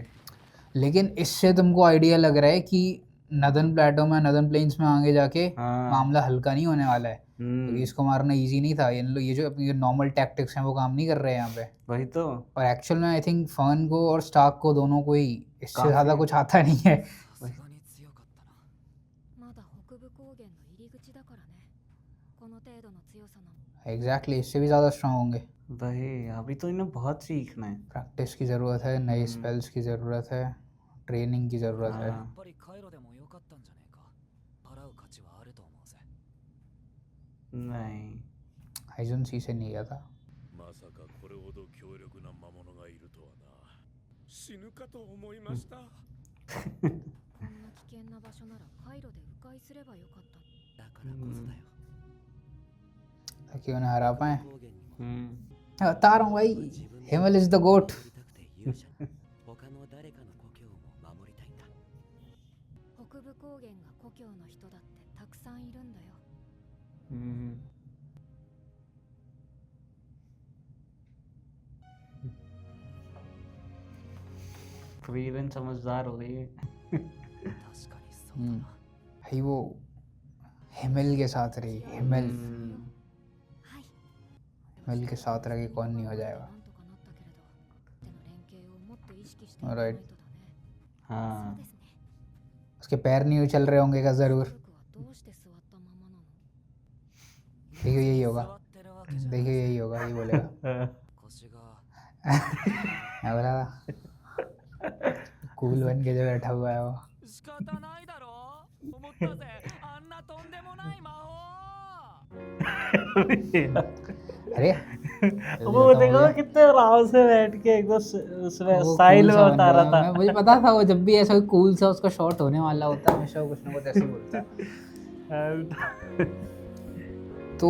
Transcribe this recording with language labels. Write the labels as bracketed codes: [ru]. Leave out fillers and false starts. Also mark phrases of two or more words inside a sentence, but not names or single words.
[hi] लेकिन इससे तुमको आइडिया लग रहा है कि नदन प्लेटो में, नदन प्लेन्स में आगे जाके हाँ मामला हल्का नहीं होने वाला है। क्योंकि इसको मारना इजी नहीं था। ये जो अपनी नॉर्मल टैक्टिक्स हैं वो काम नहीं कर रहे हैं यहाँ पे। वही तो और एक्चुअल में [en] I think [hi] फर्न को और स्टार्क को दोनों को ही इससे काफी- ज़्यादा कुछ आता नहीं है। [ja] さすがに強かったな。まだ北部高原の入り口だからね。この程度の強さなの。 [hi] एग्जैक्टली इससे भी ज़्यादा स्ट्रांग होंगे। वही अभी तो इन्हें बहुत सीखना है। प्रैक्टिस की ज़रूरत है, नए स्पेल्स की ज़रूरत है, ट्रेनिंग की ज़रूरत है। [ja] や [hi] हाँ [ja] っぱりカイロでもよかったんじゃねえか。払う価値はあると思うぜ。 [hi] नहीं हाइजुन सी से नहीं गया था। [ja] まさかこれほど強力な魔物がいるとはな。死ぬかと思いました。こんな危険な場所ならカイロで迂回すればよかった。だからこそだよ。 [hi] ताकि उन्हें हरा पाए। [ja] 高原にも [hi] बता रहा हूँ भाई, [ja] 自分の [en] Himmel is the GOAT. [ja] 守りたくて勇者に他の誰かの故郷も守りたいんだ。北部高原が故郷の人だってたくさんいるんだよ。 [hi] फ्रीरन समझदार हो गई है। [ja] 確かにそうだな。 [hi] भाई वो हिमल के साथ रही। हिमल [ja] はい。 [hi] हिमल के साथ रह के कौन नहीं हो जाएगा। [ja] なんとかなったけれど、手の連携をもっと意識していかな Alright いとだね。 [hi] हाँ [ja] そうですね。 [hi] उसके पैर नहीं चल रहे होंगे का ज़रूर। [ja] 僕はどうして座ったままなの [hi] देखियो यही होगा, [ja] 座ってるわけじゃない [hi] देखियो यही होगा, यही बोलेगा। [ja] 腰が [hi] मैं बोला था कूल बन के जो बैठा हुआ है वो। [ja] 仕方ないだろ思ったぜあんなとんでもない魔法 [hi] अरे वो देखो कितने आराम से बैठ के एकदम उसमें वो स्टाइल cool में सा बन बता रहा रहा है। था। मुझे पता था वो जब भी ऐसा कोई कूल सा उसका शॉट होने वाला होता है हमेशा वो कुछ ना कुछ ऐसे ही बोलता है। तो